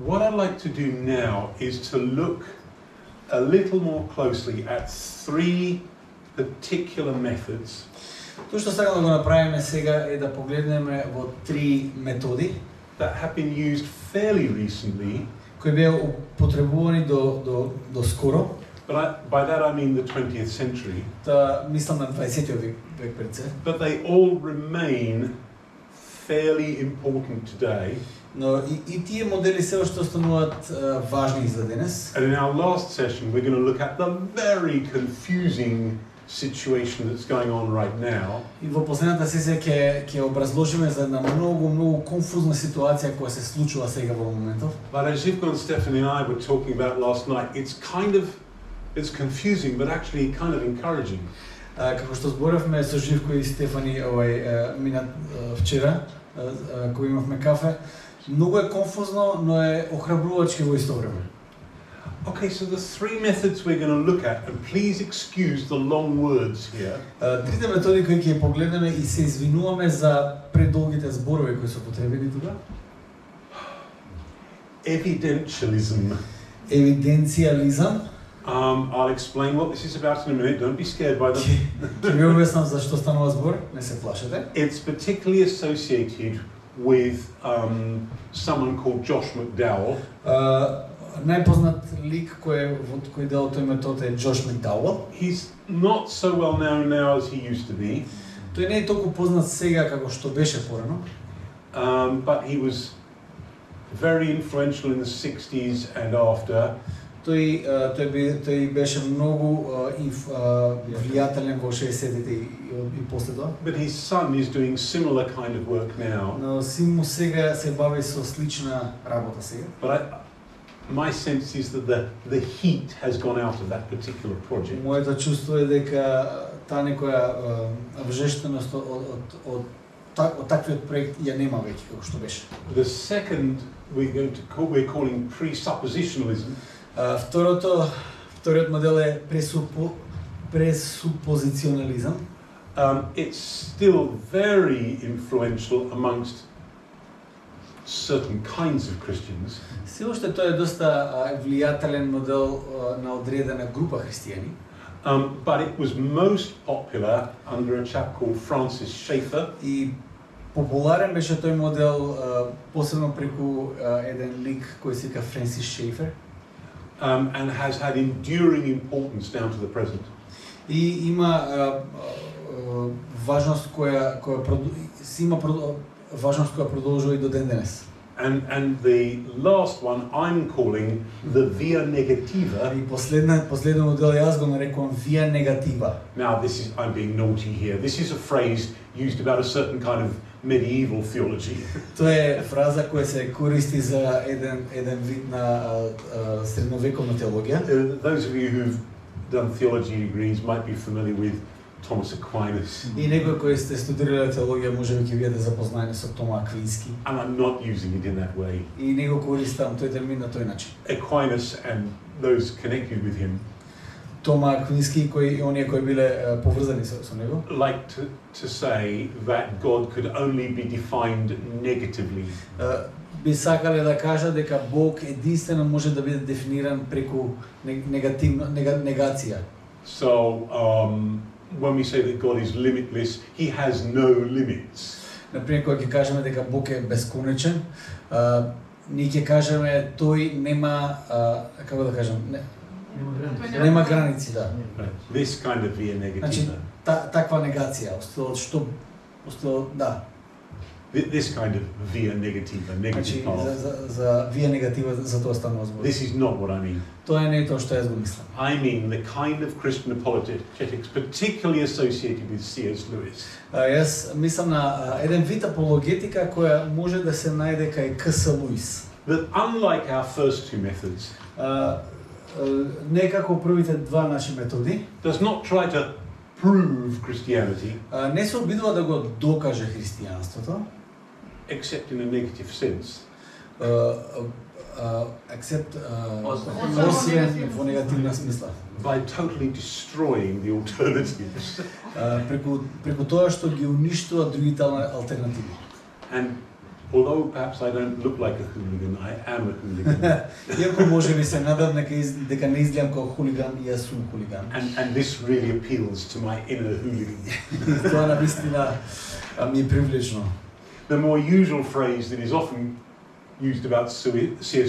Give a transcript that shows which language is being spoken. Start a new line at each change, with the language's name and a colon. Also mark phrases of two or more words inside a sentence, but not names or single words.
English: I'd like to do now is to look a little more closely at three particular methods.
Macedonian: Тоа што сакам да го направиме сега е да погледнеме во три методи
English: that have been used fairly recently,
Macedonian: кои беа употребувани до скоро.
English: But by that I mean the 20th century.
Macedonian: Та мислам на 20-тиот век пред се.
English: But they all remain fairly important today.
Macedonian: Но и тие модели се уште остануваат важни за денес.
English: And in our last session we're going to look at the very confusing situation that's going on right now.
Macedonian: И во последната сесија ќе образложиме за една многу конфузна ситуација која се случува сега во моментов.
English: But as Ivko and Stephanie and I were talking about last night, it's confusing but actually kind of encouraging.
Macedonian: Како што зборевме со Живко и Стефани вчера кога имавме кафе, многу е конфузно, но е охрабрувачки во исто време.
English: Okay, so the three methods we're going to look at, and please excuse the long words here.
Macedonian: Трите методи кои ќе погледнеме и се извинуваме за предолгите зборови кои се употребени тука.
English: Evidentialism.
Macedonian: Евиденциализам.
English: I'll explain what this is about in a minute. Don't be scared by them.
Macedonian: Ќе ви објаснам за што станува збор, не се плашете.
English: It's particularly associated with someone called Josh McDowell.
Macedonian: Најпознат лик кој дел тој метод е Джош Макдауел.
English: He's not so well known now as he used to be.
Macedonian: Тој не е толку познат сега како што беше порано.
English: But he was very influential in the 60s and after.
Macedonian: Тој беше многу влијателен во 60-тите и после тоа.
English: But his son is doing similar kind of work now.
Macedonian: Но син му сега се бави со слична работа сега.
English: But my sense is that the heat has gone out of that particular project.
Macedonian: Моето чувство е дека таа некоја вжештеност од таквиот проект ја нема веќе како што беше.
English: The second we're calling presuppositionalism.
Macedonian: Вториот модел е пресупозиционализам.
English: It's still very influential amongst certain kinds of Christians.
Macedonian: Се уште тоа е доста влијателен модел на одредена група христијани.
English: But it was most popular under a chap called Francis Schaeffer.
Macedonian: И популарен беше тој модел посебно преку еден лик кој се вика Франсис Шефер.
English: And has had enduring importance down to the present.
Macedonian: И има важност која продолжува и до ден денес.
English: And the last one I'm calling the
Latin: via negativa.
Macedonian: И последен модел јас го нарекувам
Latin: via negativa.
English: Now I'm being naughty here. This is a phrase used about a certain kind of medieval theology.
Macedonian: Тоа е фраза која се користи за еден вид на средновековна теологија.
English: Those of you who've done theology degrees might be familiar with Thomas Aquinas.
Macedonian: И некои кои сте студирале теологија можеби ќе бидете запознаени со Тома Аквински.
English: And I'm not using it in that way.
Macedonian: И него користам тој термин на тој начин.
English: Aquinas and those connected with him.
Macedonian: Тома Аквински и оние кои биле поврзани со него.
English: Like to say that God could only be defined negatively.
Macedonian: Би сакале да кажа дека Бог единствено може да биде дефиниран преку негација.
English: So when we say that God is limitless, he has no limits.
Macedonian: Например, кога ќе кажеме дека Бог е бесконечен, ние ќе кажеме тој нема како да кажам, нема граници, да.
English: This kind of
Latin: via negativa.
Macedonian: Значи таква негација, да.
English: This kind of
Latin: via negativa,
English: negative path.
Macedonian: За
Latin: via negativa
Macedonian: за тоа станува збор.
English: This is not what I mean.
Macedonian: Тоа не е тоа што јас го мислам.
English: I mean the kind of Christian apologetics particularly associated with C.S. Lewis.
Macedonian: Јас мислам на еден вид апологетика која може да се најде кај К.С. Луис.
English: That unlike our first two methods,
Macedonian: некако првите два наши методи,
English: does not try to prove Christianity,
Macedonian: не се обидува да го докаже христијанството,
English: except in a negative sense.
Macedonian: Except освен во негативна смисла.
English: By totally destroying the alternatives.
Macedonian: Преку тоа што ги уништува другите алтернативи.
English: And although perhaps I don't look like a hooligan, I am a hooligan.
Macedonian: Иако може би се надам дека не изгледам како хулиган, јас сум хулиган.
English: And this really appeals to my inner hooligan.
Macedonian: И тоа навистина ми е привлечно.
English: The more usual phrase that is often used about C.S.